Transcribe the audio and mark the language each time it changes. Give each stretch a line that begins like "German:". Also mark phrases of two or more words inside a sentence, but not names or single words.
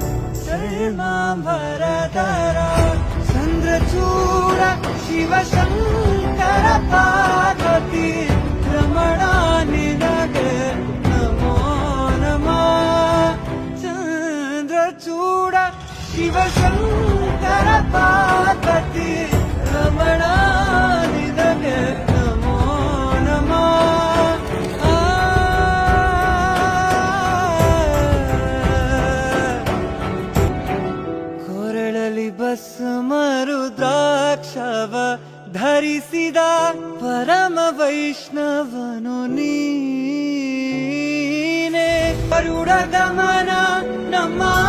Sanskrit: चर्माम्बरधर चन्द्रचूड शिवशङ्कर पार्वती रमणा निनगे नमो नमः चन्द्रचूड शिवशङ्कर पार्वती रमणा निनगे नमो नमः
Kannada: ಕೊರಳಲಿ ಭಸ್ಮ ರುದ್ರಾಕ್ಷವ ಧರಿಸಿದ ಪರಮ ವೈಷ್ಣವನು ನೀನೆ ಗರುಡ ಗಮನ ನಮ್ಮ